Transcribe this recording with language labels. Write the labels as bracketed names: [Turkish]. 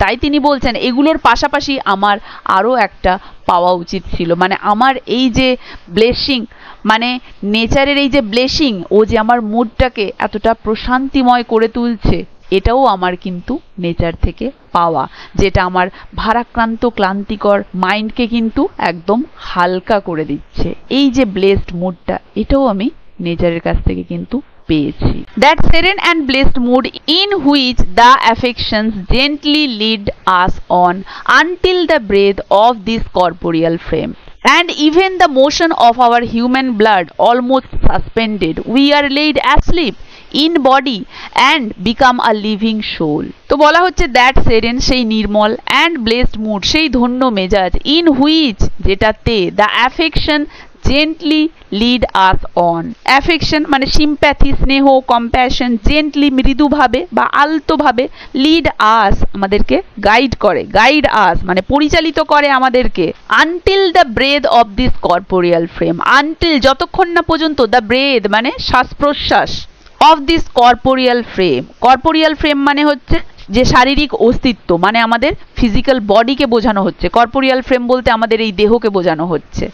[Bangla] তাই তিনি বলছেন এগুলোর পাশাপাশি আমার আরো একটা পাওয়া উচিত ছিল, মানে আমার এই যে ব্লেসিং, মানে নেচারের এই যে ব্লেসিং, ও যে আমার মুডটাকে এতটা প্রশান্তিময় করে তুলছে, এটাও আমার কিন্তু নেচার থেকে পাওয়া, যেটা আমার ভারাক্রান্ত ক্লান্তিকর মাইন্ডকে কিন্তু একদম হালকা করে দিচ্ছে। এই যে ব্লেসড মুডটা, এটাও আমি নেচারের কাছ থেকে কিন্তু পেয়েছি। [English] That serene and blessed mood in which the affections gently lead us on until the breath of this corporeal frame, and even the motion of our human blood almost suspended, we are laid asleep in body and become a living soul. [Bangla] তো বলা হচ্ছে [English] that serene [Bangla] সেই নির্মল [English] and blessed mood [Bangla] সেই ধন্য মেজাজ, [English] in which [Bangla] যেটাতে [English] The affection gently lead us on. [Bangla] Affection মানে sympathy, স্নেহ, কম্প্যাশন, জেন্টলি মৃদুভাবে বা আলতোভাবে, লিড আস আমাদেরকে গাইড করে, গাইড আস মানে পরিচালিত করে আমাদেরকে, [English] until the breath of this corporeal frame, [Bangla] until যতক্ষণ না পর্যন্ত, দ্য ব্রেথ মানে শ্বাস প্রশ্বাস, of this corporeal frame, corporeal frame মানে হচ্ছে যে শারীরিক অস্তিত্ব, মানে আমাদের ফিজিক্যাল বডিকে বোঝানো হচ্ছে, কর্পোরিয়াল ফ্রেম বলতে আমাদের এই দেহকে বোঝানো হচ্ছে।